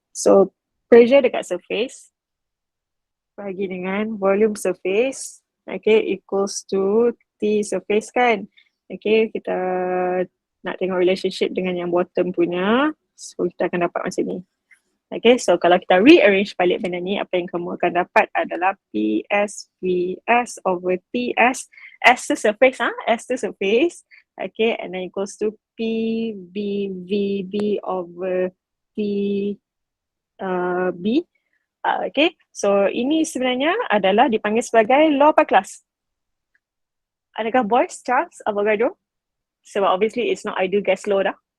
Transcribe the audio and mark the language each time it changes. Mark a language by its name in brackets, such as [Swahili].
[Malay] So pressure dekat surface bagi dengan volume surface, okay, equals to T surface kan. Okay, kita nak tengok relationship dengan yang bottom punya, so kita akan dapat macam ni. Okay, so kalau kita rearrange balik benda ni, apa yang kamu akan dapat adalah PS VS over TS. S tu surface, S tu surface. [English] Okay, and then equals to PBVB over T B. [Malay] Okay, so ini sebenarnya adalah dipanggil sebagai law apa kelas? Adakah boys, Charles, Avogadro? Sebab [English] obviously it's not ideal gas law [Malay] dah.